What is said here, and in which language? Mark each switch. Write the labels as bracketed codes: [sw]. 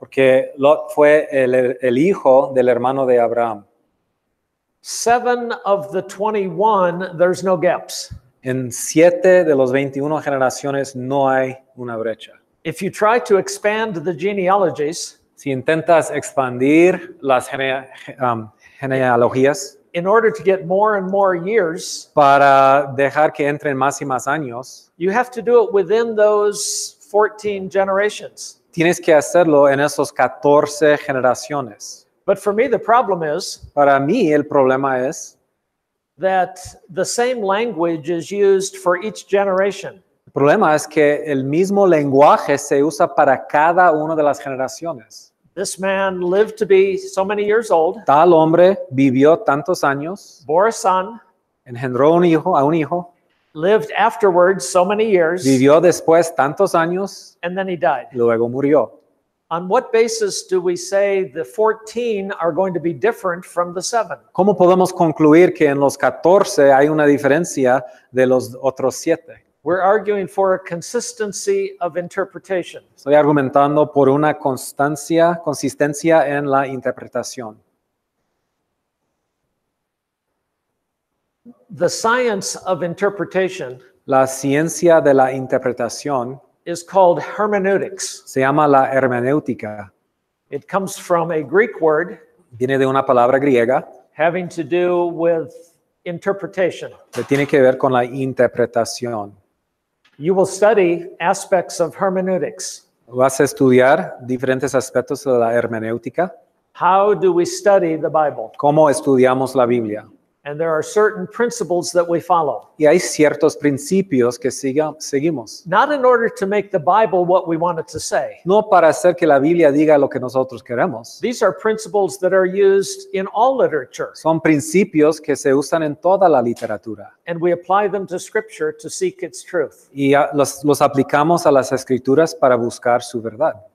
[es] porque Lot fue el hijo del hermano de Abraham. [en] 7 of the 21, there's no gaps. [es] En 7 de los 21 generaciones no hay una brecha. [en] If you try to expand the genealogies, [es] Si intentas expandir las genealogías [en] in order to get more and more years, [es] para dejar que entren más y más años, [en] you have to do it within those 14 generations. [es] tienes que hacerlo en esos 14 generaciones. [en] But for me, the problem is [es] Para mí el problema es [en] that the same language is used for each generation. [es] el problema es que el mismo lenguaje se usa para cada una de las generaciones. [en] This man lived to be so many years old, [es] Tal hombre vivió tantos años, [en] bore a son, [es] engendró a un hijo, [en] lived afterwards so many years, [es] vivió después tantos años, [en] and then he died. [es] luego murió. [en] On what basis do we say the 14 are going to be different from the 7? [es] ¿Cómo podemos concluir que en los 14 hay una diferencia de los otros 7? [en] We're arguing for a consistency of interpretation. [es] Estoy argumentando por una consistencia en la interpretación. [en] The science of interpretation [es] La ciencia de la interpretación [en] is called hermeneutics. [es] se llama la hermenéutica. [en] It comes from a Greek word [es] Viene de una palabra griega [en] having to do with interpretation. [es] que tiene que ver con la interpretación. [en] You will study aspects of hermeneutics. [es] Vas a estudiar diferentes aspectos de la hermenéutica. [en] How do we study the Bible? [es] ¿Cómo estudiamos la Biblia? [en] And there are certain principles that we follow. [es] Y hay ciertos principios que seguimos. [en] Not in order to make the Bible what we want it to say. [es] No para hacer que la Biblia diga lo que nosotros queremos. [en] These are principles that are used in all literature. [es] Son principios que se usan en toda la literatura. [en] And we apply them to Scripture to seek its truth. [es] Y los aplicamos a las escrituras para buscar su verdad.